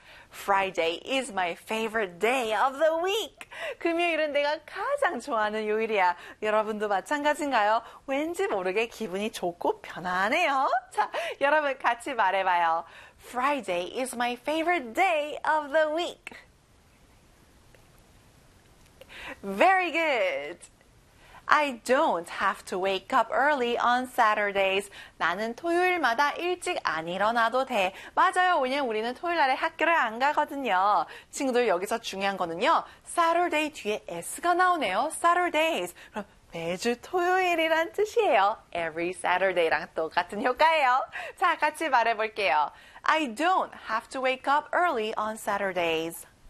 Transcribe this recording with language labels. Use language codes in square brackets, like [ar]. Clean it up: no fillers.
[en] Friday is my favorite day of the week. [ko] 금요일은 내가 가장 좋아하는 요일이야. 여러분도 마찬가지인가요? 왠지 모르게 기분이 좋고 편안해요. 자, 여러분 같이 말해봐요. [en] Friday is my favorite day of the week. Very good. I don't have to wake up early on Saturdays. [ko] 나는 토요일마다 일찍 안 일어나도 돼. 맞아요. 왜냐면 우리는 토요일 날에 학교를 안 가거든요. 친구들, 여기서 중요한 거는요. Saturday 뒤에 S가 나오네요. Saturdays. 그럼 매주 토요일이란 뜻이에요. [en] Every Saturday [ko] 랑 똑같은 효과예요. 자, 같이 말해볼게요. [en] I don't have to wake up early on Saturdays.